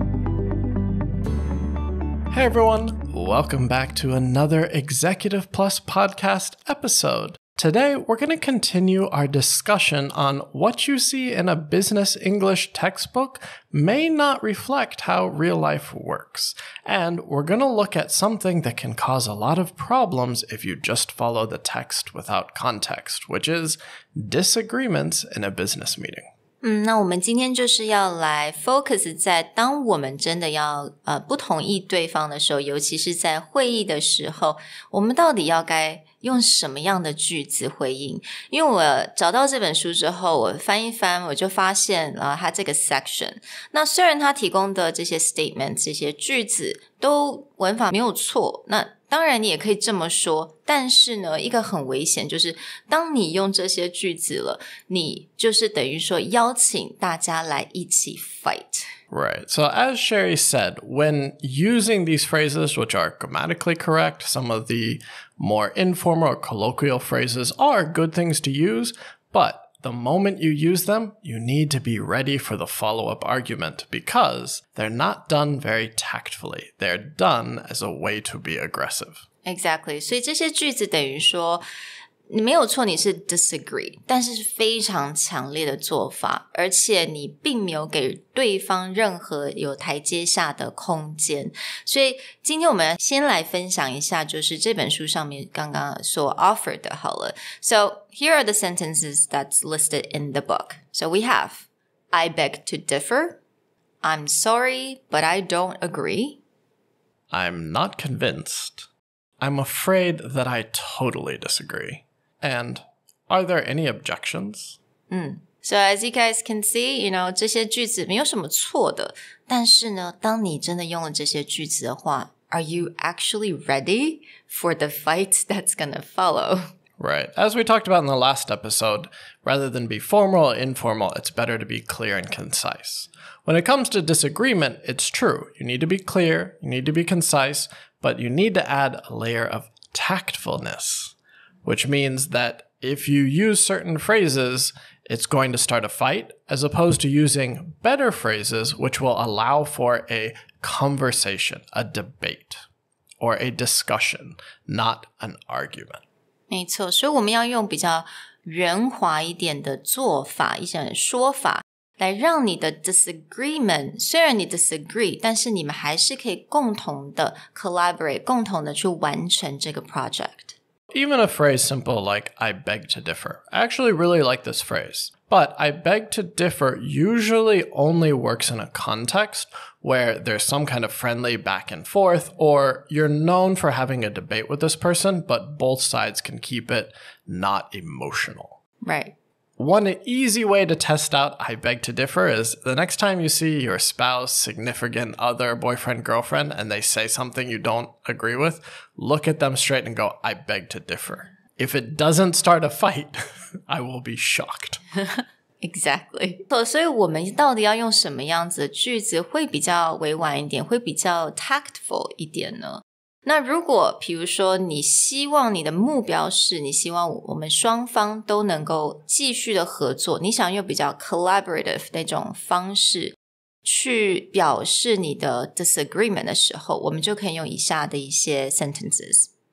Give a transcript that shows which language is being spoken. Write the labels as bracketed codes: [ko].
[en] Hey everyone, welcome back to another Executive Plus podcast episode.Today, we're going to continue our discussion on what you see in a business English textbook may not reflect how real life works. And we're going to look at something that can cause a lot of problems if you just follow the text without context, which is disagreements in a business meeting. [zh] 那我们今天就是要来 focus 在当我们真的要不同意对方的时候，尤其是在会议的时候，我们到底要该用什么样的句子回应？因为我找到这本书之后，我翻一翻，我就发现它这个 section， 那虽然它提供的这些 statement 这些句子都文法没有错，那当然你也可以这么说，但是呢，一个很危险就是当你用这些句子了，你就是等于说邀请大家来一起 fight。Right. [en] So as Sherry said, when using these phrases, which are grammatically correct, some of the more informal or colloquial phrases are good things to use, but the moment you use them, you need to be ready for the follow-up argument because they're not done very tactfully. They're done as a way to be aggressive. Exactly. [zh] 所以这些句子等于说你没有错，你是 disagree， 但是是非常强烈的做法，而且你并没有给对方任何有台阶下的空间。所以今天我们先来分享一下，就是这本书上面刚刚所 offered 的好了。 [en] So here are the sentences that's listed in the book. So we have, I beg to differ. I'm sorry, but I don't agree. I'm not convinced. I'm afraid that I totally disagree.And are there any objections? So as you guys can see, [zh] 这些句子没有什么错的，但是呢，当你真的用了这些句子的话， [en] Are you actually ready for the fight that's gonna follow? Right. As we talked about in the last episode, rather than be formal or informal, it's better to be clear and concise. When it comes to disagreement, it's true. You need to be clear, you need to be concise, but you need to add a layer of tactfulness.Which means that if you use certain phrases, it's going to start a fight, as opposed to using better phrases, which will allow for a conversation, a debate, or a discussion, not an argument. [zh] 没错，所以我们要用比较圆滑一点的做法，一些说法，来让你的 disagreement， 虽然你 disagree， 但是你们还是可以共同的 collaborate， 共同的去完成这个 project.Even [en] a phrase simple like, I beg to differ. I actually really like this phrase. But I beg to differ usually only works in a context where there's some kind of friendly back and forth, or you're known for having a debate with this person, but both sides can keep it not emotional. Right. One easy way to test out I beg to differ is the next time you see your spouse, significant other, boyfriend, girlfriend, and they say something you don't agree with, look at them straight and go, I beg to differ. If it doesn't start a fight, I will be shocked. Exactly. [zh] 所以我们到底要用什么样子的句子会比较委婉一点，会比较 tactful 一点呢？那如果比如说你希望你的目标是你希望我们双方都能够继续的合作，你想用比较 collobrative 那种方式去表示你的 disagreement 的时候，我们就可以用以下的一些 sentences.